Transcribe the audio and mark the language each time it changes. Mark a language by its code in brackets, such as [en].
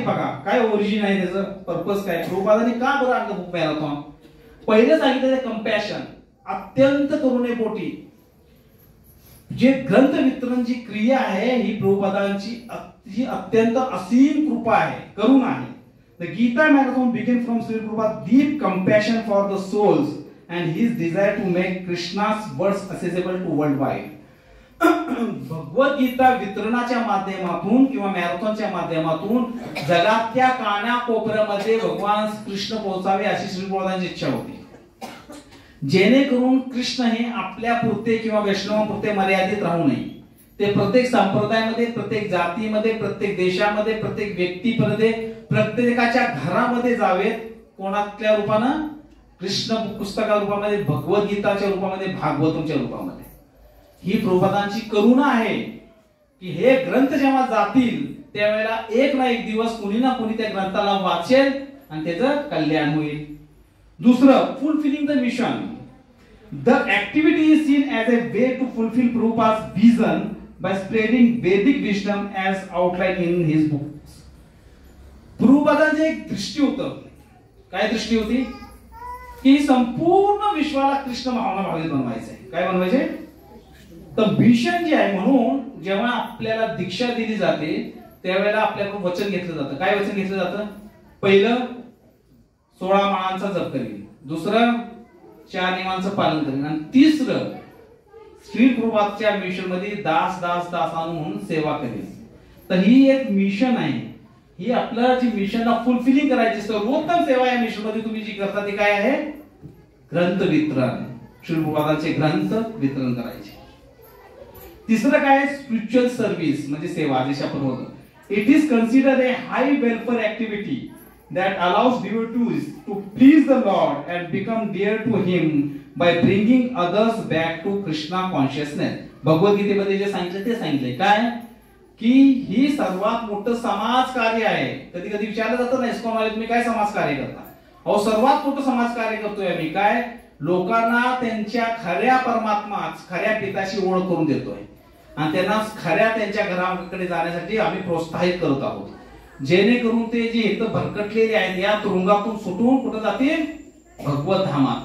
[mr] बघा काय ओरिजिन आहे, त्याचं पर्पज काय, प्रभुपादांनी का बरं आणलं बुक मॅरेथॉन? पहिले सांगितलं कंपॅशन, अत्यंत करुणेपोटी जे ग्रंथ वितरण जी क्रिया आहे ही प्रभुपादांची अत्यंत असीम कृपा आहे, करुणा आहे. [en] The Gita marathon began from Sri Prabhupada's deep compassion for the souls and his desire to make Krishna's words accessible to worldwide. [mr] Bhagavad Gita वितरणाच्या माध्यमातून किंवा मॅरेथॉनच्या माध्यमातून जगातल्या कानाकोपऱ्यामध्ये भगवान कृष्ण पोहोचावे अशी श्री प्रभुपादांची इच्छा होती. जेणेकरून कृष्ण हे आपल्या पुरते किंवा वैष्णवांपुरते मर्यादित राहू नये. ते प्रत्येक संप्रदायामध्ये, प्रत्येक जातीमध्ये, प्रत्येक देशामध्ये, प्रत्येक व्यक्तीमध्ये, प्रत्येकाच्या घरामध्ये जावेत. कोणाच्या रूपानं? कृष्ण पुस्तका रूपामध्ये, भगवद्गीताच्या रूपामध्ये, भागवतच्या रूपामध्ये. ही प्रभुपादांची करुणा आहे की हे ग्रंथ जेव्हा जातील त्यावेळेला एक ना एक दिवस कुणी ना कुणी त्या ग्रंथाला वाचेल आणि त्याचं कल्याण होईल. दुसरं, [en] Fulfilling the mission. The activity is seen as a way to fulfill Prabhupada's vision by spreading Vedic wisdom as outlined in his books. [mr] प्रभुपादांची एक दृष्टी होतं. काय दृष्टी होती? की संपूर्ण विश्वाला कृष्ण भावना भावित बनवायचंय. काय बनवायचे? तर मिशन जे आहे, म्हणून जेव्हा आपल्याला दीक्षा दिली जाते त्यावेळेला आपल्याकडून वचन घेतलं जातं. काय वचन घेतलं जातं? पहिलं 16 माळांचा जप करेल, दुसरं 4 नियमांचं पालन करेल, आणि तिसरं श्री प्रभुपादच्या मिशन मध्ये दास दास दासानु म्हणून सेवा करेल. तर ही एक मिशन आहे. ही आपलं जी मिशनला फुलफिलिंग करायची, सर्वोत्तम सेवा या मिशन मध्ये तुम्ही जी करता ती काय आहे? ग्रंथ वितरण. श्री प्रभुपादांचे ग्रंथ वितरण करायचे. तिसरं काय? स्पिरिच्युअल सर्व्हिस म्हणजे सेवा. जशी आपण होतो, [en] It is considered a high welfare activity that allows devotees to please the Lord and become dear to him by bringing others back to Krishna consciousness. [mr] भगवद्गीतेमध्ये जे सांगितलं ते सांगितलंय काय? की ही सर्वात मोठं समाज कार्य आहे. कधी कधी विचारलं जातं ना, इस्कॉन वाले तुम्ही काय समाज कार्य करता? अहो, सर्वात मोठं समाज कार्य करतोय आम्ही. काय? लोकांना त्यांच्या खऱ्या परमात्मा, खऱ्या पिताशी ओळख करून देतोय आणि त्यांना खऱ्या त्यांच्या घराकडे जाण्यासाठी आम्ही प्रोत्साहित करत आहोत, जेणेकरून ते जे इथं भरकटलेले आहेत या तुरुंगातून सुटून कुठे जातील? भगवत धामात.